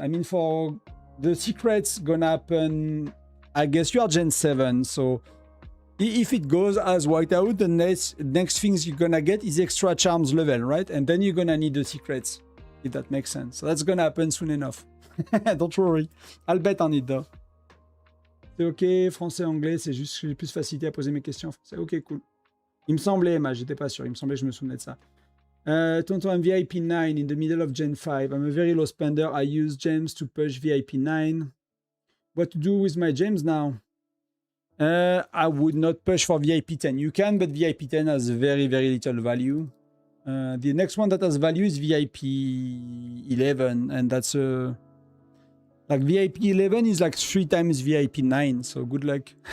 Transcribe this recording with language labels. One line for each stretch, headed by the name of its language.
English: I mean, for the secrets gonna happen, I guess you are Gen 7, so if it goes as Whiteout, the next things you're gonna get is extra charms level, right? And then you're gonna need the secrets, if that makes sense. So that's gonna happen soon enough. Don't worry. I'll bet on it, though.
French: C'est ok, français, anglais, c'est juste que j'ai plus facilité à poser mes questions en français. Ok, cool. Il me semblait, Emma, j'étais pas sûr. Il me semblait que je me souvenais de ça.
English: Tonton, I'm VIP 9 in the middle of Gen 5. I'm a very low spender. I use gems to push VIP 9. What to do with my gems now? I would not push for VIP 10. You can, but VIP 10 has very, very little value. The next one that has value is VIP 11, and that's like VIP 11 is like 3 times VIP 9, so good luck.